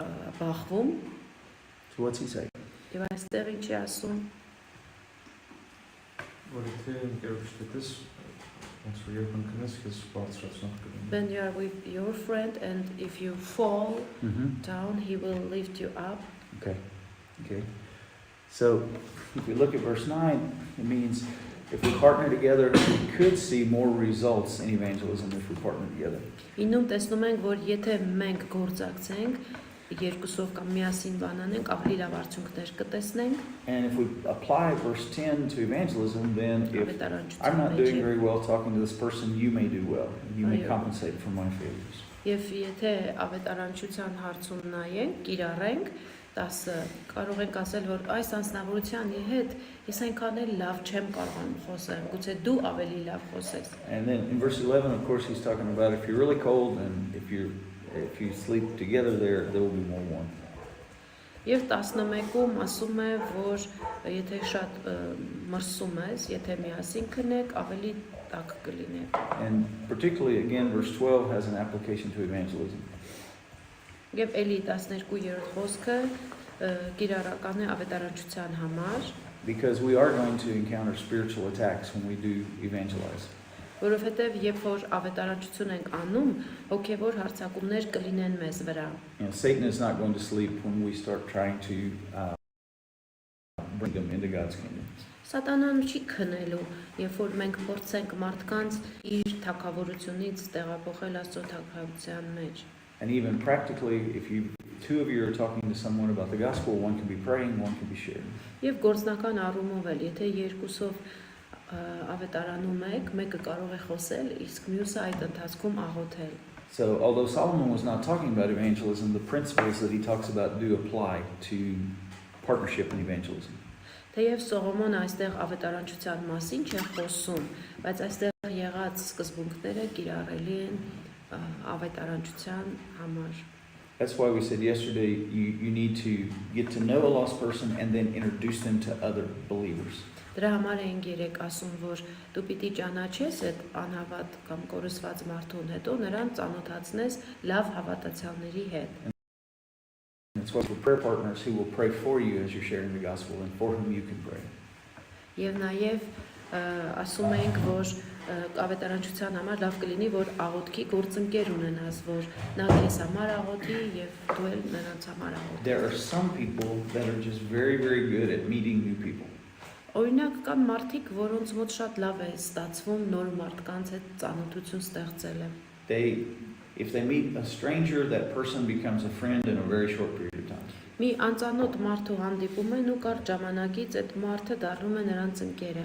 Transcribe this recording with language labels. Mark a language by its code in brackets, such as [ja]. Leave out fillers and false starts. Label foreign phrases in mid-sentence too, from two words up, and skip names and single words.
[en] So what's he saying? [hy] Եվ այստեղ ինչ է ասում? Որ եթե ընկերոջ դիտես, ոնց որ երբ ընկնես, քեզ բարձրացնող կլինի։ [en] When you are with your friend and if you fall Mm-hmm. down, he will lift you up. Okay. Okay. So if we look at verse 9, it means if we partner together, we could see more results in evangelism if we partner together. [hy] Ինում տեսնում ենք, որ եթե մենք գործակցենք, երկուսով կամ միասին բանանենք, ավելի լավ արդյունքներ կտեսնենք։ [en] And if we apply verse 10 to evangelism, then if [hy] Ավետարանչության [en] I'm not [hy] մեջ [en] doing [hy] է։ [en] very well talking to this person, you may do well. You may [hy] Այո։ [en] compensate for my failures. [hy] Եվ եթե ավետարանչության հարցում նայենք, կիրառենք, 10 կարող ենք ասել, որ այս անձնավորության հետ ես այնքան էլ լավ չեմ կարողանում խոսել, գուցե դու ավելի լավ խոսես։ [en] And then in verse 11, of course, he's talking about if you're really cold and if you sleep together there will be more warm. [hy] Եվ 11-ում ասում է, որ եթե շատ մրսում ես, եթե միասին քնեք, ավելի տաք կլինեք։ [en] And particularly, again, verse 12 has an application to evangelism. [hy] Եվ էլի 12-րդ խոսքը կիրառական է ավետարանչության համար, [en] Because we are going to encounter spiritual attacks when we do evangelize. [hy] որովհետև երբ որ ավետարանչություն ենք անում, հոգևոր հարձակումներ կլինեն մեզ վրա։ [en] You know, Satan is not going to sleep when we start trying to bring them into God's kingdom. [hy] Սատանան չի քնելու, երբ որ մենք փորձենք մարդկանց իր թագավորությունից տեղափոխել Աստծո թագավորության մեջ։ [en] And even practically, if two of you are talking to someone about the gospel, one can be praying, one can be sharing. [hy] Եվ գործնական առումով էլ, եթե երկուսով ավետարանում եք, մեկը կարող է խոսել, իսկ մյուսը այդ ընթացքում աղոթել։ [en] So, although Solomon was not talking about evangelism, the principles that he talks about do apply to partnership in evangelism. [hy] Թեև Սողոմոնը այստեղ ավետարանչության մասին չէ խոսում, բայց այստեղ եղած սկզբունքները կիրառելի են ավետարանչության համար։ [en] That's why we said yesterday you need to get to know a lost person and then introduce them to other believers. [hy] Դրա համար ենք երեք ասում, որ դու պիտի ճանաչես այդ անհավատ կամ կորսված մարդուն, հետո նրան ծանոթացնես լավ հավատացյալների հետ։ [en] That's why for prayer partners who will pray for you as you're sharing the gospel and for whom you can pray. [hy] Եվ նաև ասում ենք, որ ավետարանչության համար լավ կլինի, որ աղոթքի գործընկեր ունենաս, որ նա քեզ համար աղոթի եւ դու էլ նրանց համար աղոթես։ [en] There are some people that are just very, very good at meeting new people. [hy] Օրինակ կան մարդիկ, որոնց մոտ շատ լավ է ստացվում նոր մարդկանց հետ ծանոթություն ստեղծելը։ [en] If they meet a stranger, that person becomes a friend in a very short period of time. [hy] Մի անծանոթ մարդու հանդիպում են ու կարճ ժամանակից այդ մարդը դառնում է նրանց ընկերը։